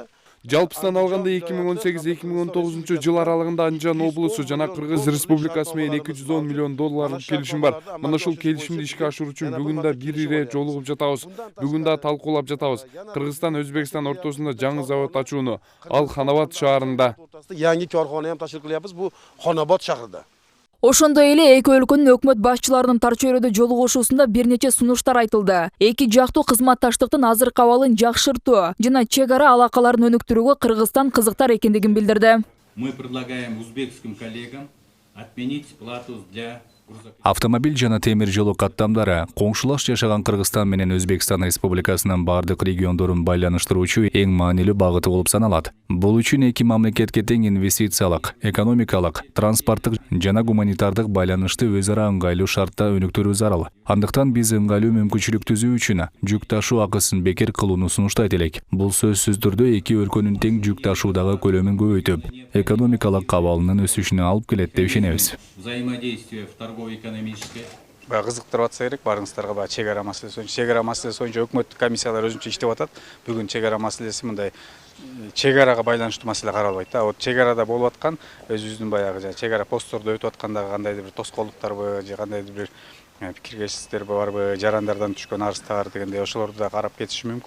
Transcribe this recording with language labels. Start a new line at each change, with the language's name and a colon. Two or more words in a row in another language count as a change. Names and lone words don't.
Kyrgyz: жалпысынан алганда 2018-2019 жыл аралыгында Андижан облусу жана Кыргыз республикасы менен 210 миллион долларлык келишим бар. Мына ушул келишимди ишке ашыруу үчүн бүгүн да бир ире жолугуп жатабыз. Бүгүн да талкуулап жатабыз. Кыргызстан Өзбекстан ортосунда жаңы завод ачууну ал Ханабад шаарында.
Uzbek: Yangi korxona ham tashkil qilyapmiz bu Xonobod shahrida.
Kyrgyz: Ошондой эле эки өлкөнүн өкмөт башчыларынын Тар чөйрөдө жолугушуусунда бир нече сунуштар айтылды. Эки жактуу кызматташтыктын азыркы абалын жакшыртуу жана чек ара алакаларын өнүктүрүүгө Кыргызстан кызыктар экендигин билдирди.
Russian: Мы предлагаем узбекским коллегам отменить плату для
Kyrgyz: Автомобиль жана темир жолу каттамдары коңшулаш жашаган Кыргызстан менен Өзбекстан республикасынын бардык региондорун байланыштыруучу эң маанилүү багыты болуп саналат. Бул үчүн эки мамлекетке тең инвестициялык, экономикалык, транспорттук жана гуманитардык байланышты өз ара ыңгайлуу шартта өнүктүрүү зарыл. Андыктан биз ыңгайлуу мүмкүнчүлүк түзүү үчүн жүк ташуу акысын бекер кылууну сунуштайт элек. Бул сөзсүз түрдө эки өлкөнүн тең жүк ташуудагы көлөмүн көбөйтүп, экономикалык абалынын өсүшүнө алып келет деп ишенебиз.
Russian: Взаимодействие в торгово-экономической.
Kyrgyz: Кызыктырып атса керек барыңыздарга чек ара маселеси. Чек ара маселеси боюнча өкмөттүк комиссиялар өзүнчө иштеп атат. Бүгүн чек ара маселеси мындай чек арага байланыштуу маселе каралбайт да. Вот чек арада болуп аткан өзүбүздүн баягы чек ара посттордо өтүп аткандагы кандайдыр бир тоскоолдуктарбы же кандайдыр бир пикиркешсиздер барбы, жарандардан түшкөн арыздар дегендей ошолорду да карап кетиши мүмкүн.